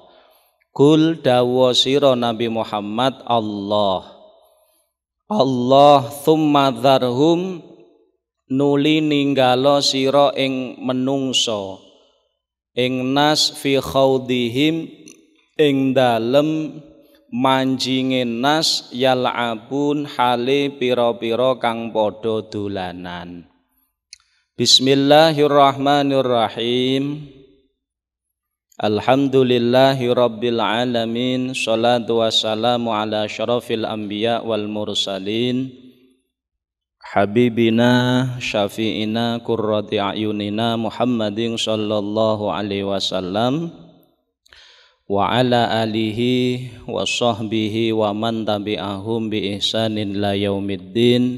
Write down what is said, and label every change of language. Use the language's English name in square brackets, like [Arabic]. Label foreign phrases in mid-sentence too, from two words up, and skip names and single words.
[Javanese] Kul dawa sira Nabi Muhammad [Arabic] الله ثم ذرهم [Javanese] nuli ninggalo sira ing menungso ing nas [Arabic] في خوضهم [Javanese] ing dalem manjinge nas yal'abun hale pira-pira kang padha dolanan. [Arabic] بسم الله الرحمن الرحيم. الحمد لله رب العالمين. الصلاة والسلام على أشرف الأنبياء والمرسلين. حبيبنا شفيعنا قرة أعيننا محمد صلى الله عليه وسلم وعلى آله وصحبه ومن تبعهم بإحسان إلى يوم الدين.